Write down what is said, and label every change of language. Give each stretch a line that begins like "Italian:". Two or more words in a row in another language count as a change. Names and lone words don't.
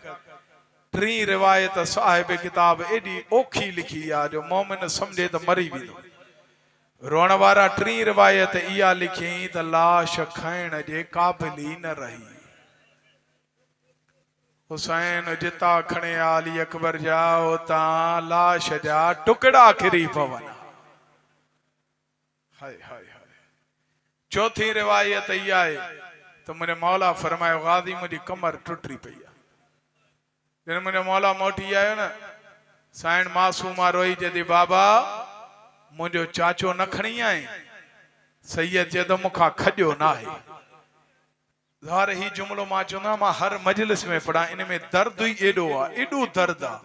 Sindhi: टी रिवायत साहिब किताब एॾी ओखी लिखी आहे जो मोमिन सम्झे त मरी वेंदो। रोअण वारा टी रिवायत इहा लिखी त लाश खाइण जे क़ाबिल ई न रही। हुसैन जिता खणे अली अकबर जा उतां लाश जा टुकड़ा किरी पवन। हाय हाय हाय। चौथी रिवायत इहा आहे त मुंहिंजे मौला फरमायो गाज़ी मुंहिंजी कमर टुटी पई आहे। जॾहिं मुंहिंजो मौला मोटी आयो न, साइण मासूमा रोई चई बाबा मुंहिंजो चाचो न खणी आई। सैयद चए त मूंखां खॼो न आहे। ज़ार ही जुमिलो मां चवंदो मां हर मजलिस में पढ़ां, इन में दर्द ई एॾो आहे, एॾो दर्द आहे।